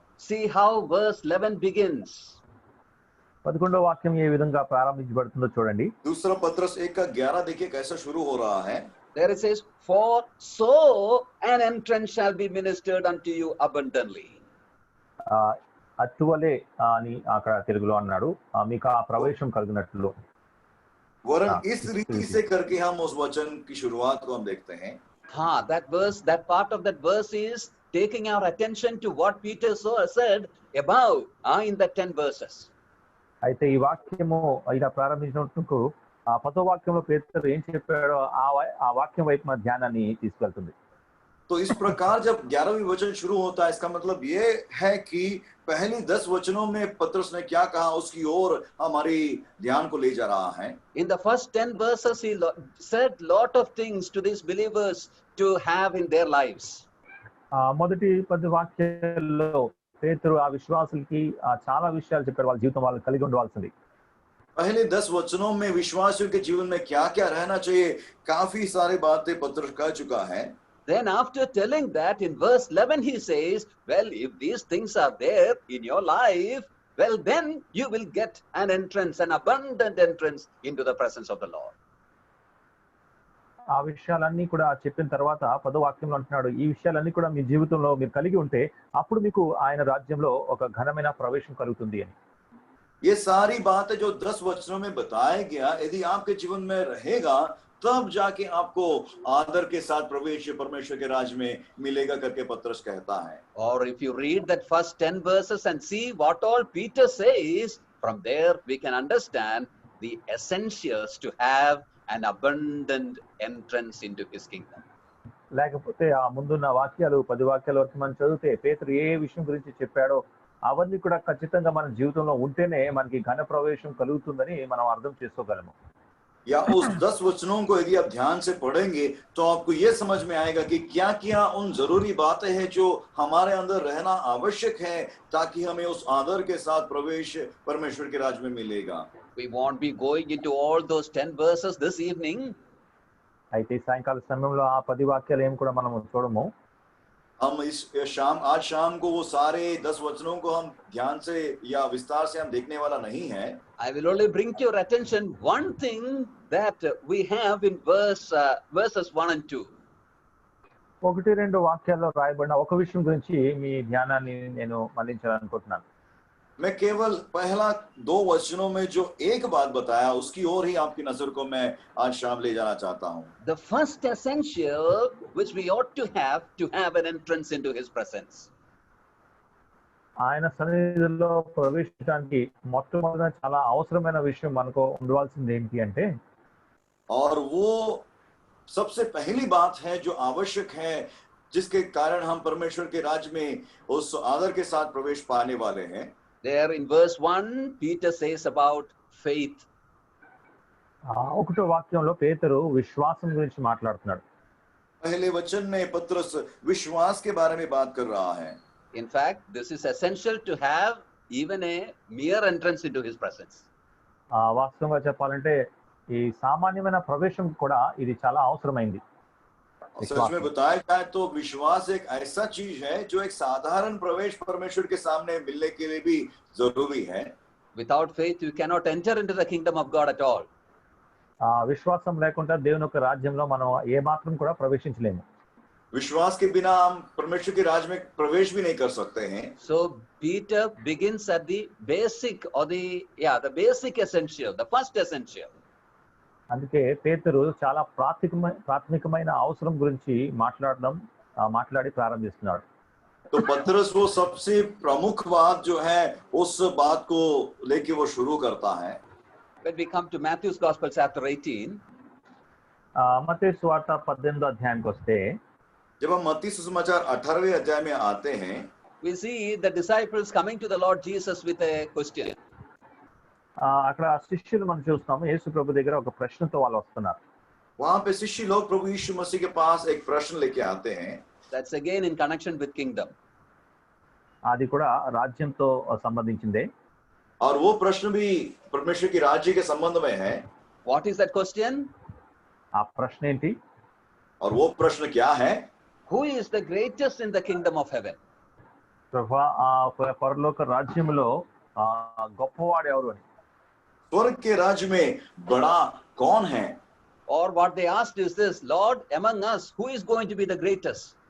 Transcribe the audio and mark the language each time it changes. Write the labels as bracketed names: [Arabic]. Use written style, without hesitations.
[English] See how verse 11 begins. [Telugu] 11వ వాక్యం ఏ విధంగా ప్రారంభించబడుతుందో చూడండి. [Hindi] दूसरा पतरस 1:11 देखिए कैसा शुरू हो रहा है। [English] There it says, for so an entrance shall be ministered unto you abundantly. [Telugu] అట్టువలే అని అక్కడ తెలుగులో అన్నాడు, మీకు ఆ ప్రవేశం కలిగినట్లు. [Hindi] वरन इस रीति से करके हम उस वचन की शुरुआत को हम देखते हैं। [English] हाँ, that verse, that part of that verse is taking our attention to what Peter said above in the 10 verses. [Telugu] అయితే ఈ వాక్యము ఇలా ప్రారంభించినప్పుడు ఆ 10వ వాక్యంలో పేతురు ఏం చెప్పాడో ఆ వాక్యం వైపు మన ధ్యానాన్ని తీసుకెళ్తుంది. [Hindi] तो इस प्रकार जब 11वीं वचन शुरू होता है इसका मतलब ये है कि पहली 10 वचनों में पतरस ने क्या कहा उसकी ओर हमारी ध्यान को ले जा रहा है। [English] In the first 10 verses he said lot of things to these believers to have in their lives. [Telugu] మొదటి 10 వాక్యాల్లో పేతురు ఆ విశ్వాసులకి చాలా విషయాలు చెప్పాడు, వాళ్ళ జీవితం వాళ్ళు కలిగి ఉండవలసింది. [Hindi] पहले 10 वचनों में विश्वासियों के जीवन में क्या क्या रहना चाहिए काफी सारी बातें पतरस कह चुका है। [English] Then after telling that in verse 11 he says, well, if these things are there in your life, well, then you will get an entrance, an abundant entrance into the presence of the Lord. [Telugu] ఆ విషయాలన్నీ కూడా చెప్పిన తర్వాత 10వ వాక్యంలో అంటున్నాడు, ఈ విషయాలన్నీ కూడా మీ జీవితంలో మీరు కలిగి ఉంటే అప్పుడు మీకు ఆయన రాజ్యంలో ఒక ఘనమైన ప్రవేశం కలుగుతుంది అని. [Hindi] ये सारी बातें जो 10 वचनों में बताया गया यदि आपके जीवन में रहेगा तब जाके आपको आदर के साथ प्रवेश परमेश्वर के राज्य में मिलेगा करके पतरस कहता है। [English] Or if you read that first 10 verses and see what all Peter says, from there we can understand the essentials to have an abundant entrance into his kingdom. [Telugu] లేకపోతే ఆ ముందున్న వాక్యాలు 10 వాక్యాల వరకు మనం చదివితే పేతురు ఏ విషయం గురించి చెప్పాడో అవన్నీ కూడా ఖచ్చితంగా మన జీవితంలో ఉంటేనే మనకి ఘన ప్రవేశం కలుగుతుందని మనం అర్థం చేసుకోగలము. [Hindi] या उस 10 वचनों को यदि आप ध्यान से पढ़ेंगे तो आपको ये समझ में आएगा कि क्या क्या उन जरूरी बातें हैं जो हमारे अंदर रहना आवश्यक है ताकि हमें उस आदर के साथ प्रवेश परमेश्वर के राज्य में मिलेगा। [English] We won't be going into all those 10 verses this evening. [Telugu] అయితే సాయంకాల సమయంలో ఆ 10 వాక్యాలు ఏం కూడా మనం చూడము. [Hindi] हम आज शाम को वो सारे 10 वचनों को हम ध्यान से या विस्तार से हम देखने वाला नहीं है। [English] I will only bring to your attention one thing that we have in verses 1 and 2. [Telugu] 1-2 వాక్యాల్లో రాయబడిన ఒక విషయం గురించి మీ ధ్యానాన్ని నేను మళ్లించాలనుకుంటున్నాను. [Hindi] मैं केवल पहला 2 वचनों में जो एक बात बताया उसकी ओर ही आपकी नजर को मैं आज शाम ले जाना चाहता हूं। [English] The first essential which we ought to have an entrance into his presence. [Telugu] ఆయన సన్నిధిలో ప్రవేశించడానికి మొట్టమొదట చాలా అవసరమైన విషయం మనకు ఉండవలసింది ఏంటి అంటే [Hindi] और वो सबसे पहली बात है जो आवश्यक है जिसके कारण हम परमेश्वर के राज्य में उस आदर के साथ प्रवेश पाने वाले हैं। [English] There in verse 1 Peter says about faith. [Telugu] 1వ వాక్యంలో పేతురు విశ్వాసం గురించి మాట్లాడుతున్నాడు. [Hindi] पहले वचन में पतरस विश्वास के बारे में बात कर रहा है। [English] In fact, this is essential to have even a mere entrance into his presence. [Telugu] వాస్తవంగా చెప్పాలంటే ఈ సామాన్యమైన ప్రవేశం కూడా ఇది చాలా అవసరమైంది. [Hindi] सच में बताया जाए तो विश्वास एक ऐसा चीज है जो एक साधारण प्रवेश परमेश्वर के सामने मिलने के लिए भी जरूरी है। [English] Without faith you cannot enter into the kingdom of God at all. [Telugu] విశ్వాసం లేకుండా దేవుని యొక్క రాజ్యంలో మనం ఏ మాత్రం కూడా ప్రవేశించలేము. [Hindi] विश्वास के बिना हम परमेश्वर के राज्य में प्रवेश भी नहीं कर सकते हैं। [English] So Peter begins at the basic or the basic essential, the first essential. [Telugu] అందుకే పేతురు చాలా ప్రాథమికమైన అవసరం గురించి మాట్లాడి ప్రారంభిస్తున్నాడు. [Hindi] तो पतरस वो सबसे प्रमुख बात जो है उस बात को लेके वो शुरू करता है. [English] When we come to Matthew's Gospel chapter 18, [Telugu] మత్తయి సువార్త 18వ అధ్యాయానికి వస్తే, [Hindi] जब हम मत्ती सुसमाचार 18वें अध्याय में आते हैं, [English] we see the disciples coming to the Lord Jesus with a question. [Telugu] అక్కడ శిష్యులు మనం చూస్తాము యేసు ప్రభు దగ్గర ఒక ప్రశ్నతో వాళ్ళు వస్తున్నారు. [Hindi] वहां पे शिष्य लोग प्रभु यीशु मसीह के पास एक प्रश्न लेके आते हैं. [English] That's again in connection with kingdom. [Telugu] అది కూడా రాజ్యంతో సంబంధించిందే. [Hindi] और वो प्रश्न भी परमेश्वर की राज्य के संबंध में है. [English] What is that question? [Telugu] ఆ ప్రశ్న ఏంటి? [Hindi] और वो प्रश्न क्या है? [English] Who is the greatest in the kingdom of heaven? [Telugu] ప్రభువా, ఆ పరలోక రాజ్యంలో గొప్పవాడు ఎవరు అని. [Hindi] स्वर्ग के राज्य में बड़ा कौन है? [English] Or what they asked is this, Lord, among us, who is going to be the greatest?